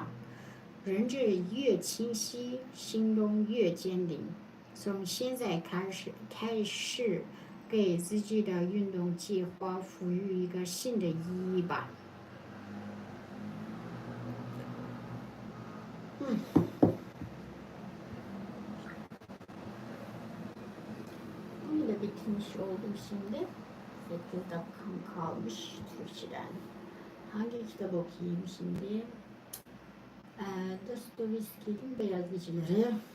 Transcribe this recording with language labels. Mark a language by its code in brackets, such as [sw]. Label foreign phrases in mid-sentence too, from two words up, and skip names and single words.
[zh] 认知越清晰，行动越坚定。从现在开始给自己的运动计划赋予一个新的意义吧。 [tr] Öyle bitmiş oldu şimdi. 8 dakikam kalmış Türkçeden. Hangi kitap okuyayım şimdi? Dostoyevski'nin Beyaz Geceleri.